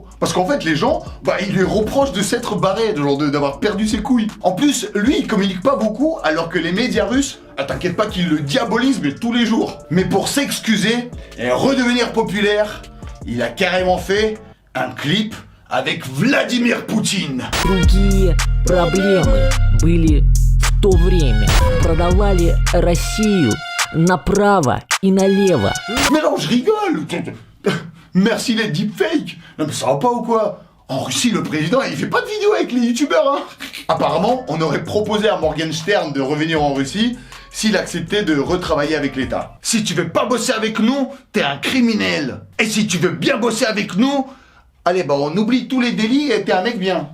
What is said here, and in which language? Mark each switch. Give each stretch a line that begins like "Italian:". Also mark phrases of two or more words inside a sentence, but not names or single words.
French: Parce qu'en fait, les gens, ils lui reprochent de s'être barré, d'avoir perdu ses couilles. En plus, lui, il communique pas beaucoup, alors que les médias russes, t'inquiète pas qu'ils le diabolisent, mais tous les jours. Mais pour s'excuser et redevenir populaire, il a carrément fait un clip avec Vladimir Poutine.
Russian: Другие проблемы были в то время. Продавали Россию направо и налево.
French: Mais non, je rigole. Merci les deepfakes. Non mais ça va pas ou quoi? En Russie, le président, il fait pas de vidéo avec les youtubeurs, hein. Apparemment, on aurait proposé à Morgenstern de revenir en Russie s'il acceptait de retravailler avec l'État. Si tu veux pas bosser avec nous, t'es un criminel. Et si tu veux bien bosser avec nous, allez, on oublie tous les délits et t'es un mec bien.